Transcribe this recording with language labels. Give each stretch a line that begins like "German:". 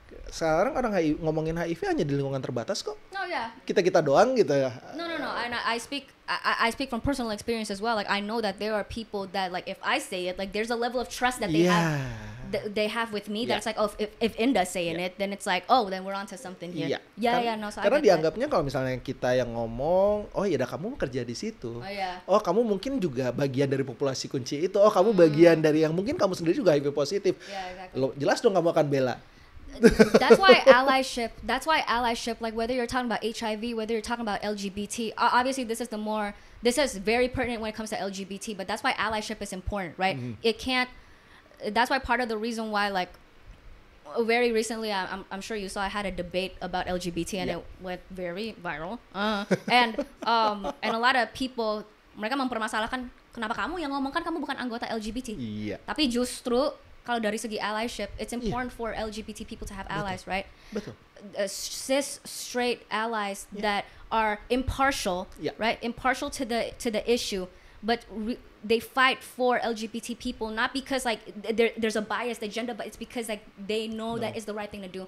Indonesian: Sekarang orang ngomongin HIV hanya di lingkungan terbatas kok. Kita doang gitu ya.
English: No. And I speak from personal experience as well. Like I know that there are people that like if I say it, like there's a level of trust that they have they have with me. Yeah. That's like, oh, if Inda's saying it, then it's like, oh, then we're onto something here. Yeah. No. So
Indonesian: karena
English: I get
Indonesian: dianggapnya kalau misalnya kita yang ngomong, oh ya udah kamu kerja di situ.
English: Oh, yeah.
Indonesian: Oh kamu mungkin juga bagian dari populasi kunci itu. Oh kamu bagian dari yang mungkin kamu sendiri juga HIV positif.
English: Yeah, exactly.
Indonesian: Lo jelas dong kamu akan bela.
English: That's why allyship, like whether you're talking about HIV, whether you're talking about LGBT, obviously this is very pertinent when it comes to LGBT, but that's why allyship is important, right? That's why part of the reason why, like, very recently, I'm sure you saw I had a debate about LGBT and it went very viral. And a lot of people,
Indonesian: mereka mempermasalahkan kenapa kamu yang ngomong, kan kamu bukan anggota LGBT. Iya. Tapi justru kalau dari segi
English: allyship, it's important for LGBT people to have allies, right?
Indonesian: Betul.
English: Cis straight allies that are impartial, right? Impartial to the issue, but they fight for LGBT people not because like there's a biased agenda, but it's because like they know that is the right thing to do.